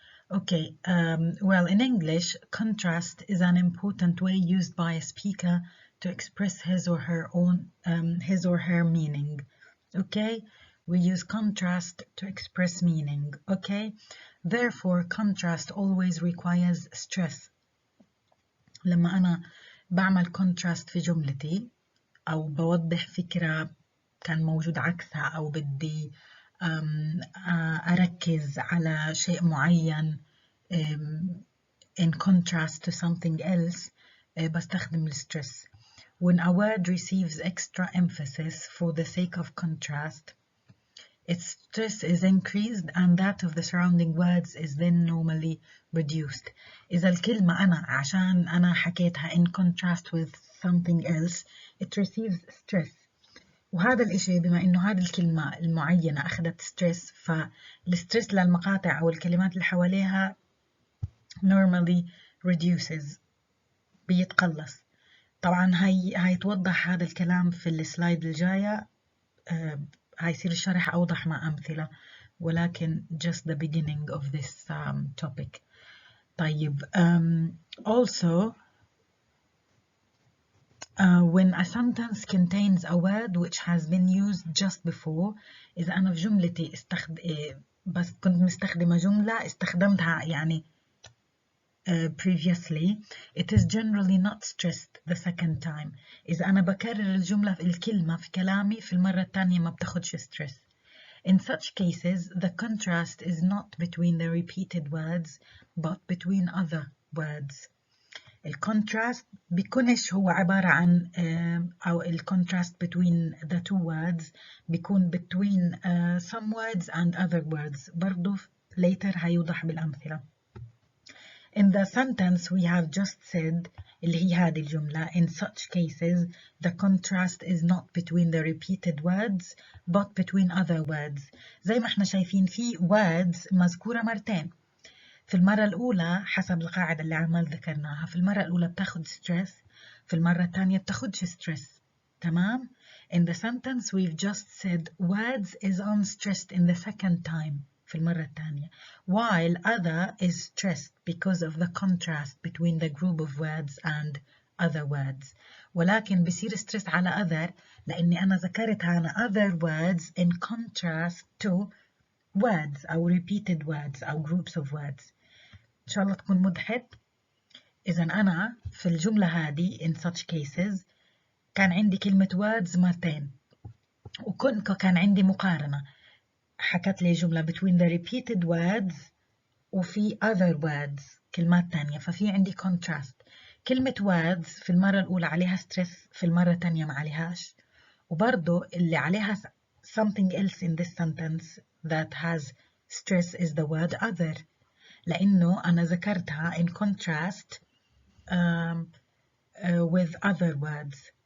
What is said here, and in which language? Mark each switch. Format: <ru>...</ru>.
<en>Okay, well, in English, contrast is an important way used by a speaker to express his or her meaning. Okay, we use contrast to express meaning. Okay, therefore, contrast always requires stress.</en> <ar>لما أنا بعمل contrast في جملتي أو بوضح فكرة كان موجود عكسها أو بدي أركز على شيء معين</ar> <en>in contrast to something else</en> <ar>بستخدم الstress.</ar> <en>When a word receives extra emphasis for the sake of contrast, its stress is increased and that of the surrounding words is then normally reduced.</en> <ar>إذا الكلمة عشان أنا حكيتها</ar> <en>in contrast with something else it receives stress</en> <ar>وهذا الإشي بما إنه هذه الكلمة المعينة أخذت stress فالسترس للمقاطع أو الكلمات اللي حواليها</ar> <en>normally reduces</en> <ar>بيتقلص. طبعا هاي توضح هذا الكلام في السلايد الجاية هيصير الشرح أوضح مع أمثلة ولكن</ar> <en>just the beginning of this topic. طيب also when a sentence contains a word which has been used just before</en> <ar>إذا أنا في جملتي بس كنت مستخدمة جملة استخدمتها يعني</ar> <en>previously it is generally not stressed the second time.</en> <ar>إذا أنا بكرر الكلمة في كلامي في المرة الثانية ما بتاخدش stress.</ar> <en>In such cases the contrast is not between the repeated words but between other words.</en> <ar>الكونتراست بيكونش هو عبارة عن أو الكونتراست</ar> <en>between the two words بيكون between some words and other words برضو later</en> <ar>هيوضح بالأمثلة.</ar> <en>In the sentence we have just said</en> <ar>اللي هي هذه الجملة.</ar> <en>In such cases the contrast is not between the repeated words but between other words.</en> <ar>زي ما احنا شايفين في words مذكورة مرتين. في المرة الأولى حسب القاعدة اللي عمال ذكرناها، في المرة الأولى بتاخد stress، في المرة الثانية بتاخدش stress.</ar> <en>تمام؟ In the sentence we've just said words is unstressed in the second time</en> <ar>في المرة الثانية</ar> <en>while other is stressed because of the contrast between the group of words and other words.</en> <ar>ولكن بصير</ar> <en>stress على other</en> <ar>لأني أنا ذكرتها أنا</ar> <en>other words in contrast to words أو repeated words أو groups of words.</en> <ar>إن شاء الله تكون مضحك. إذا أنا في الجملة هذه in such cases كان عندي كلمة words مرتين وكان عندي مقارنة، حكت لي جملة</ar> <en>between the repeated words</en> <ar>وفي other words كلمات تانية، ففي عندي contrast. كلمة words في المرة الأولى عليها stress، في المرة الثانية ما عليهاش. وبرضو اللي عليها</ar> <en>something else in this sentence that has stress is the word other</en> <ar>لأنه أنا ذكرتها</ar> <en>in contrast with other words.</en>